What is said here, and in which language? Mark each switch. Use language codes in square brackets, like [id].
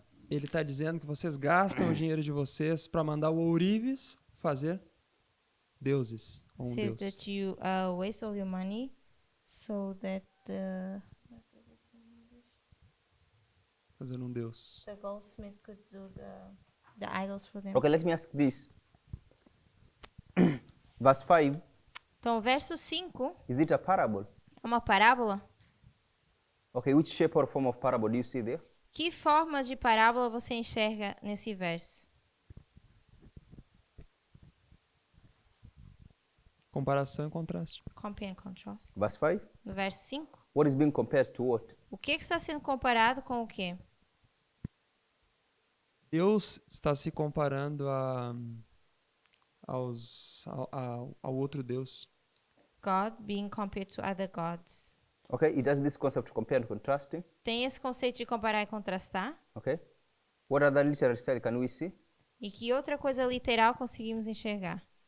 [pt] ele está dizendo que vocês gastam o dinheiro de vocês para mandar o ourives fazer deuses. Ou um [en] says [pt] Deus. [en] that you waste all your money so that the [pt] Fazer um Deus. [en] goldsmith could do the idols for them. Okay, let me ask this. Verse 5, [pt] Então, o verso 5 [en] is it a parable? [pt] é uma parábola. [en] Okay, which shape or form of parable do you see there? [pt] Que formas de parábola você enxerga nesse verso? Comparação e contraste. [en] Compare and contrast. Verse 5? [pt] No verso 5, [en] What is being compared to what? [pt] O que está sendo comparado com o quê? Deus está se comparando ao outro Deus. [en] God being compared to other gods. Okay, it has this concept of compare and contrasting. [pt] Tem esse conceito de comparar e contrastar? [en] Okay, what other literary style can we see? [pt] E que outra coisa literal conseguimos enxergar?